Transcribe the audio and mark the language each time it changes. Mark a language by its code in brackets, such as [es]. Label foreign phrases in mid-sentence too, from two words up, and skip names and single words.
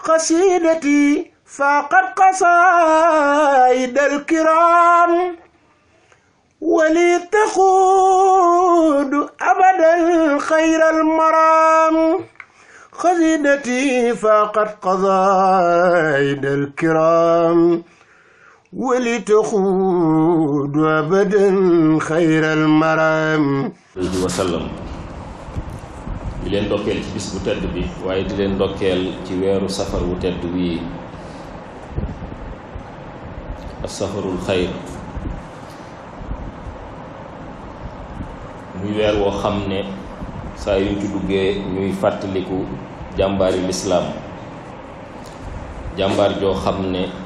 [ar] قصيدتي فاقت قصائد الكرام ولي تقود أبدا خير المرام قصيدتي فاقت قصائد الكرام ولتخوض أبدا خير المرام [wo] وسلم di leen ndokkeel ci bis bu tedd bi waaye di leen ndokkeel ci weeru safar wu tedd wii [ar] الصفر الخير [wo] muy weer woo xam ne saa yuñ ci duggee ñuy fàttaliku jàmbaari lislaam jàmbaar joo xam ne